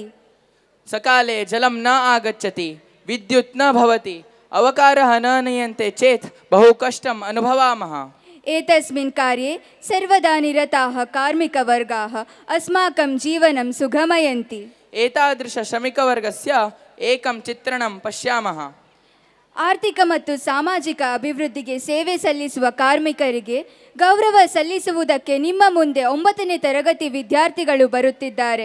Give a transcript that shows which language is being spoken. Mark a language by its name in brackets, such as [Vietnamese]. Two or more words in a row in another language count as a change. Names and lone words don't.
[Sanskrit] सकाले जलं न आगच्छति, विद्युत् न भवति, अवकारः न नीयन्ते चेत् बहु कष्टम् अनुभवामः। एतस्मिन् कार्ये सर्वदा निरताः कार्मिकवर्गाः अस्माकं जीवनं सुगमयन्ति। एतादृशश्रमिकवर्गस्य एकं चित्रणं पश्यामः। [Kannada] ಆರ್ಥಿಕ ಮತ್ತು ಸಾಮಾಜಿಕ ಅಭಿವೃದ್ಧಿಗೆ ಸೇವೆ ಸಲ್ಲಿಸುವ ಕಾರ್ಮಿಕರಿಗೆ ಗೌರವ ಸಲ್ಲಿಸುವುದಕ್ಕೆ ನಿಮ್ಮ ಮುಂದೆ 9ನೇ ತರಗತಿ ವಿದ್ಯಾರ್ಥಿಗಳು ಬರುತ್ತಿದ್ದಾರೆ.